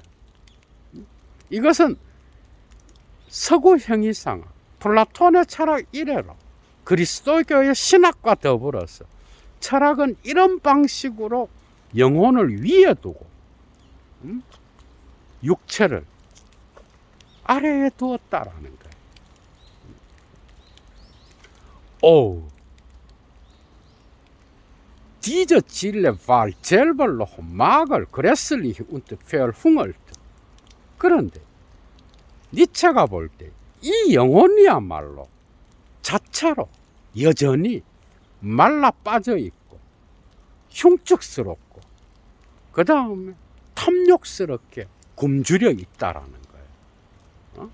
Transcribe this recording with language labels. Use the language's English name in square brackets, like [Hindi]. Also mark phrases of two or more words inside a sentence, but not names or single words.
[Korean] 이것은 서구 형이상, 플라톤의 철학 이래로 그리스도교의 신학과 더불어서 철학은 이런 방식으로 영혼을 위에 두고 육체를 아래에 두었다라는 거예요. [German] Diese Ziele war selber noch mager, grässlich und verhungert. [Korean] 그런데 니체가 볼 때 이 영혼이야말로 자체로 여전히 말라 빠져 있고 흉측스럽고, 그 다음에 탐욕스럽게 굶주려 있다라는 거예요.